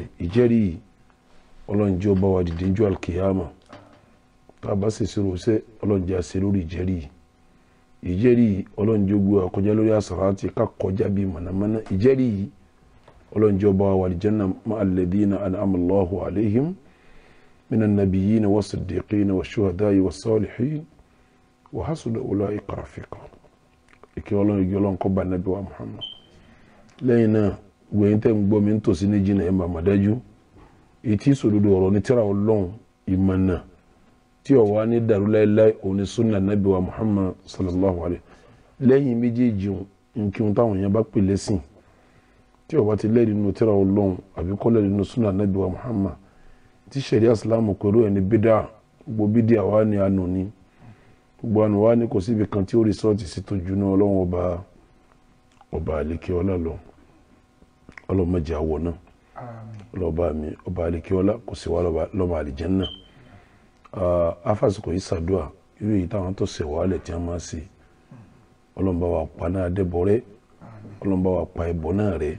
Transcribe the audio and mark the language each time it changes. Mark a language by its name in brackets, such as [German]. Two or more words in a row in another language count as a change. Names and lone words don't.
[Yoruba] ìjẹ́rìí Ọlọ́run jẹ́ ọba wa dìde jù alkiyama, tá a bá sì ṣe rọ̀ṣẹ́ Ọlọ́run jẹ́ àṣẹ lórí ìjẹ́rìí. ìjẹ́rìí Ọlọ́run jẹ́ gbé àkọjá lórí àsàrátì ká kọjá bí mọ̀nàmọ́ná. ìjẹ́rìí Ọlọ́run jẹ́ ọba wa [Arabic] الجنة مع الذين أنعم الله عليهم من النبيين والصديقين والشهداء والصالحين وحسن أولئك رفيقا. [Yoruba] ìkẹ́ Ọlọ́run ìgẹ́ Ọlọ́run kó bá Ànábì wa Muhammad. lẹ́yìn náà gbẹ̀yìn tẹ́ ń gbọ́ mi ń tòsí ní jìnnà ẹ̀ máa dájú ètí ìsòdodo ọ̀rọ̀ ní tírà Ọlọ́run ìmọ̀nà tí ó wà ní dàrú láíláí òun ni sunna nabi wa Muhammad [Arabic] صلى الله عليه [Yoruba] lẹ́yìn méjèèjì nkí táwọn èèyàn bá pè lẹ́sìn tí ó bá ti lẹ́rìí nínú tírà Ọlọ́run àbí kò lẹ́rìí nínú sunna nabi wa Muhammad tí sharia islam pẹ̀lú ẹni bídà gbogbo bídà wà ní àánú ni gbogbo àánú wà ní kò síbi kan tí ó rìsọ́ọ̀tì sí tó jù náà Ọlọ́run ọba àlekè ọlá lọ Ọlọ́run má jẹ́ àwọ̀ náà lọ́ba mi ọba àlekè ọlá kò sí wá lọ́ba àlìjánnà afásitì yìí ṣàdúà irú èyí táwọn tó ṣe wàhálẹ̀ tí a máa ṣe Ọlọ́run bá wa pa náà dẹ́bọ̀rẹ́ Ọlọ́run bá wa pa ẹbọ náà rẹ́